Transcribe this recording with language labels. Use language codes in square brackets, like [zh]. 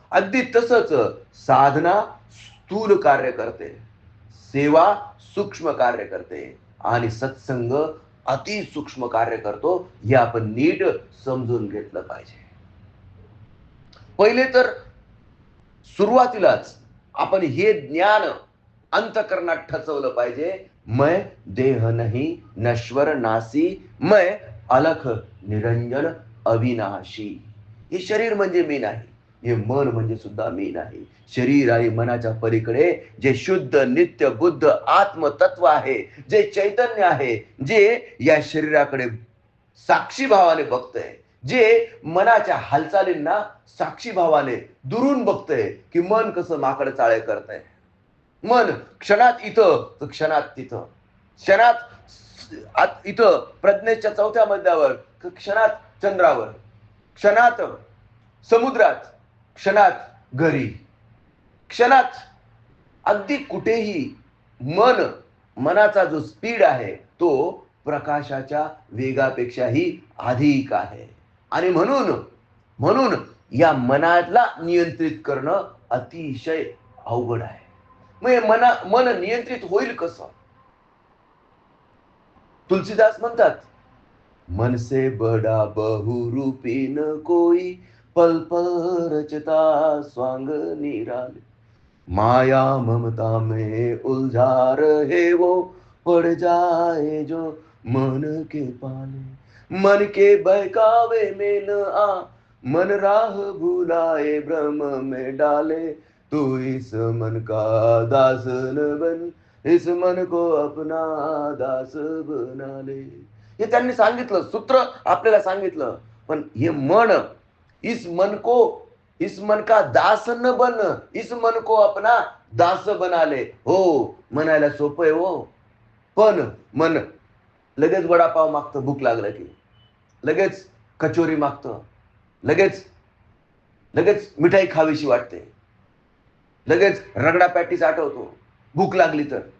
[mr] अगदी तसंच साधना स्थूल कार्य करते, सेवा सूक्ष्म कार्य करते आणि सत्संग अतिसूक्ष्म कार्य करतो. हे आपण नीट समजून घेतलं पाहिजे. पहिले तर सुरुवातीलाच आपण हे ज्ञान अंतःकरणात ठसवलं पाहिजे. [hi] मैं देह नहीं नश्वर नासी, मैं अलख निरंजन अविनाशी. [mr] हे शरीर म्हणजे मी नाही, हे मन म्हणजे सुद्धा मी नाही. शरीर आणि मनाच्या पलीकडे जे शुद्ध नित्य बुद्ध आत्मतत्व आहे, जे चैतन्य आहे, जे या शरीराकडे साक्षी भावाने बघतंय, जे मनाच्या हालचालींना साक्षी भावाने दुरून बघतंय की मन कसं माकड चाळे करतंय. मन क्षणात इथं तर क्षणात तिथं, क्षणात इथं प्रज्ञेच्या चौथ्या मजल्यावर, क्षणात चंद्रावर, क्षणात समुद्रात, क्षणात घरी, क्षणात अगदी कुठेही मनाचा जो स्पीड आहे तो प्रकाशाच्या वेगापेक्षाही अधिक आहे. आणि म्हणून या मनाला नियंत्रित करणं अतिशय अवघड आहे. मग मन नियंत्रित होईल कसं? तुलसीदास म्हणतात, [hi] मन से बड़ा बहुरूपी न कोई, पल पल रचता स्वांग निराले, माया ममता में उलझा रहे वो, पड़ जाए जो मन के पाले. मन के बहकावे में न आ, मन राह भुलाए भ्रम में डाले, तू इस मन का दास न बन, इस मन को अपना दास बना ले. [mr] हे त्यांनी सांगितलं, सूत्र आपल्याला सांगितलं. पण हे मन, [hi] इस मन का दास न बन, इस मन को अपना दास बना ले. [mr] हो, म्हणायला सोपं आहे हो, पण मन लगेच वडापाव मागतं भूक लागलं की, लगेच कचोरी मागतं, लगेच मिठाई खावीशी वाटते, लगेच रगडा पॅटीस आठवतो भूक लागली तर.